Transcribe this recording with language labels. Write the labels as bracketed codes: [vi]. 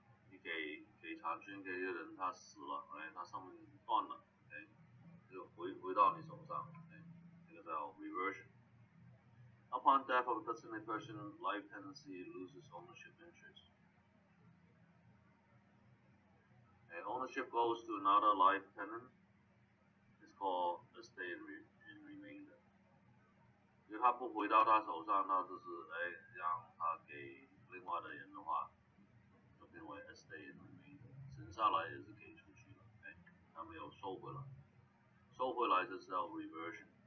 [zh] 你给产权给一个人，他死了，哎，他上面断了，哎，就回到你手上，哎，这个叫 reversion. [en] Upon death of a designated person, life tenancy loses ownership interest. And ownership goes to another life tenant. It's called estate in remainder. [zh] 因为他不回到他手上，那就是哎让他给另外的人的话，就变为 estate in remainder，剩下来也是给出去了，哎，他没有收回来，收回来就是叫 reversion。